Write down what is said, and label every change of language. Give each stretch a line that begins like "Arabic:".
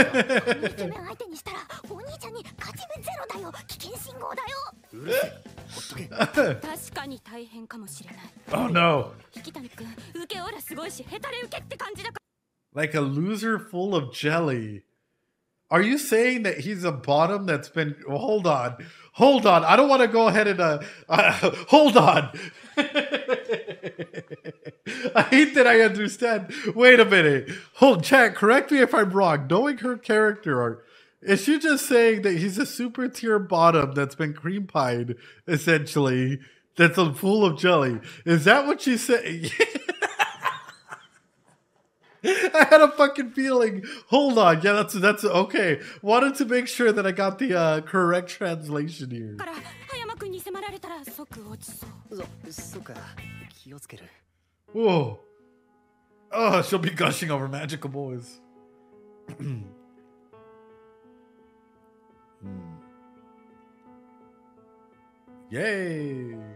Japanese: イケメン相手にしたらお兄ちゃんに勝ち目ゼロだよ。危険信号だよ。うるせえ。ほっとけ。確かに大変かもしれない。
English: Oh no.
Japanese: 引谷君、受けオーラすごいし、ヘタレ受けって感じだから。
English: Like a loser full of jelly. Are you saying that he's a bottom that's been... Well, hold on. I don't want to go ahead and... hold on. I hate that I understand. Wait a minute. Chat, correct me if I'm wrong. Knowing her character art, is she just saying that he's a super tier bottom that's been cream pied, essentially, that's full of jelly? Is that what she's saying? I had a fucking feeling. Hold on. Yeah, that's okay. Wanted to make sure that I got the correct translation here.
Japanese: から葉山君に迫られたら即落ちそう。そっか。気をつける。 Whoa.
English: Oh, she'll be gushing over magical boys. Yay.